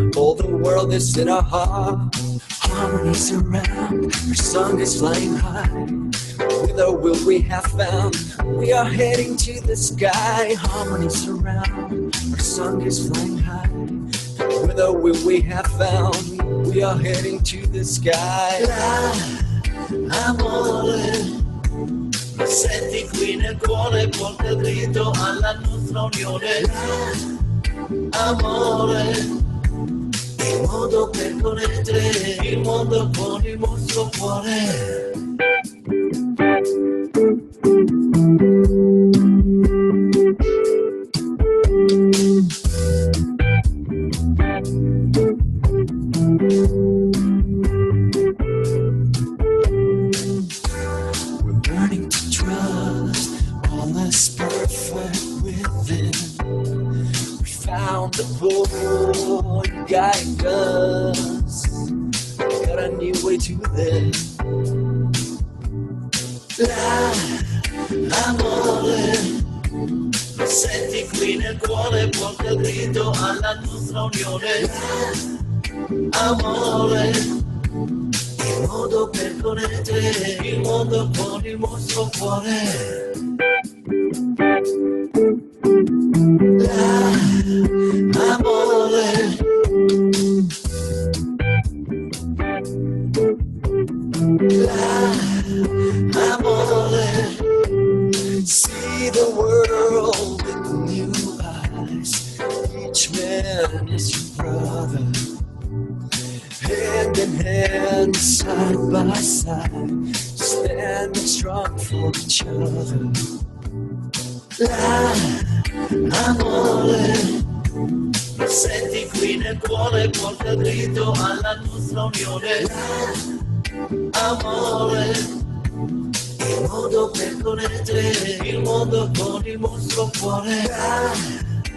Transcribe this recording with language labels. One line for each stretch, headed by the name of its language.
English: All the world is in our heart. Harmonies around, our song is flying high. Whither will we have found? We are heading to the sky. Harmonies around, our song is flying high. Whither will we have found? We are heading to the sky.
Italian: Amore, mi senti qui nel cuore, porta dritto alla nostra unione. Amore, il modo per connettere il mondo con il nostro cuore.
English: The Lord guide us, got a new way to live.
Italian: Amore, senti qui nel cuore, porta dritto alla nostra unione. Amore, il modo per connettere il mondo con il nostro cuore. Amore,
English: Each man is your brother. Hand in hand, side by side, standing strong for each other.
Italian: Amore, lo senti qui nel cuore, porta dritto alla nostra unione. Amore, il modo per connettere il mondo con il nostro cuore.